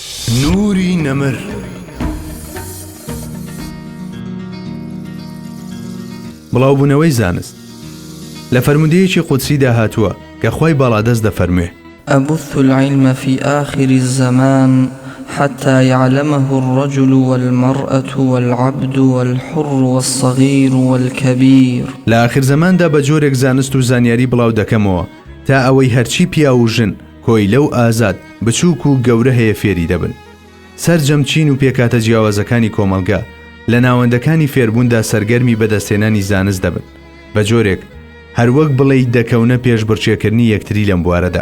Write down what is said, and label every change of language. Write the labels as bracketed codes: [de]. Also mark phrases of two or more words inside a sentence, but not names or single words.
[ckb] نوری نەمر بڵاوبوونەوەی زانست لە فەرمودەیەکی قودسیدا هاتووە کە خوای باڵادەست دەفەرموێ: [ar] أبث العلم في آخر الزمان حتى يعلمه الرجل والمرأة والعبد والحر والصغير والكبير. [ckb] لە آخر زماندا بە جۆرێک زانست و زانیاری بڵاو دەکەمەوە تا ئەوەی هەرچی پیا و ژن کۆی لەو ئازاد بچووک و گەورە هەیە فێری دەبن. سەرجەمچین و پێکاتە جیاوازەکانی کۆمەلگا لە ناوەندەکانی فێربووندا سەرگەرمی بەدەستێنانی زانست دەبن بە جۆرێک هەروەک بڵێ دەکەونە پێش بڕچێکردنی یەکتری لەم بوارەدا.